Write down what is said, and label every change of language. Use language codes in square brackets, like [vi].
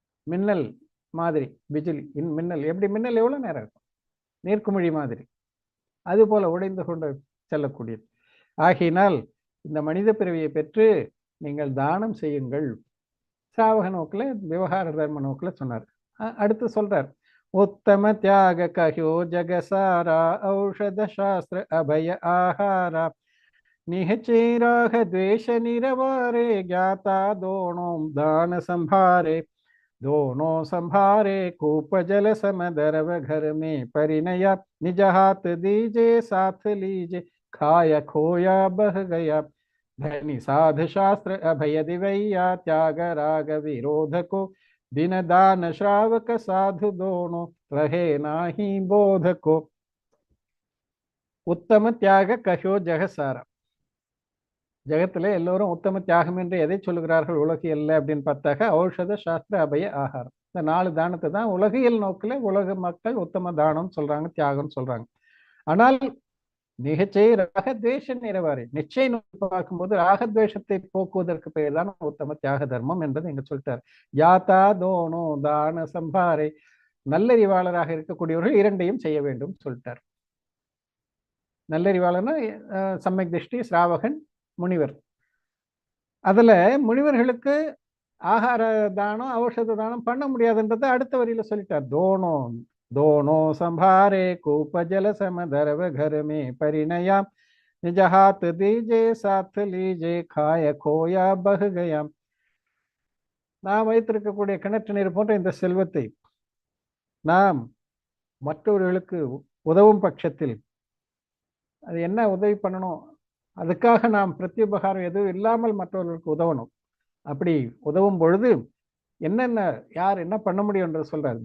[ta] மின்னல் மாதிரி, பிஜுலி மின்னல் எப்படி, மின்னல் எவ்வளவு நேரம் இருக்கும், நீர்க்குமிழி மாதிரி, அது போல உடைந்து கொண்டு செல்லக்கூடியது. ஆகையினால் இந்த மனித பிறவியை பெற்று நீங்கள் தானம் செய்யுங்கள். சாவக நோக்கில், விவகார தர்ம நோக்கில் சொன்னார். அடுத்து சொல்றார், [hi] உத்தம தியாக கஹ்யோ ஜகசாரா ஔஷத சாஸ்திர அபய ஆஹாரா நிஹச்சேராக द्वेष निरवारे ज्ञाता दोनों दान संभारे दोनों संभारे कूप जल समदरव घर में परिणया निज हाथ दीजे साथ लीजे खाया खोया बह गया धनी साध शास्त्र अभय दिवैया त्याग राग विरोध को दिन दान श्रावक साधु दोनों रहे नाही बोध को உத்தம தியாக கஹோ ஜெகசாரா. [ta] ஜெகத்துல எல்லோரும் உத்தம தியாகம் என்று எதை சொல்லுகிறார்கள் உலகியல்ல அப்படின்னு பார்த்தாக்க ஔஷத சாஸ்திர அபய ஆகாரம். இந்த 4 தானத்தை தான் உலகியல் நோக்கில் உலக மக்கள் உத்தம தானம் சொல்றாங்க, தியாகம் சொல்றாங்க. ஆனால் நிகழ்ச்சி ராகத்வேஷ நிறவாரி, நிச்சய நோக்கி பார்க்கும்போது ராகத்வேஷத்தை போக்குவதற்கு பெயர் தான் உத்தம தியாக தர்மம் என்பது இங்க சொல்லிட்டார். யாத்தா தோனோ தான சம்பாரை, நல்லறிவாளராக இருக்கக்கூடியவர்கள் இரண்டையும் செய்ய வேண்டும் சொல்லிட்டார். நல்லறிவாளர்னா சம்யக் திருஷ்டி, ஸ்ராவகன், முனிவர். அதுல முனிவர்களுக்கு ஆகார தானம் ஔஷத தானம் பண்ண முடியாதுன்றதை அடுத்த வரியில சொல்லிட்டார். [hi] தோனோ दोनों संभारे कूप जल समदरव घर में परिणया निज हाथ दीजे साथ लीजे खाय खोया बह गया. [ta] நாம் வைத்திருக்கக்கூடிய கிணற்று நீர் போன்ற இந்த செல்வத்தை நாம் மற்றவர்களுக்கு உதவும் பட்சத்தில் அது என்ன உதவி பண்ணணும், அதுக்காக நாம் பிரத்யுபகாரம் எதுவும் இல்லாமல் மற்றவர்களுக்கு உதவணும். அப்படி உதவும் பொழுது என்னென்ன யார் என்ன பண்ண முடியும் என்று சொல்றார்.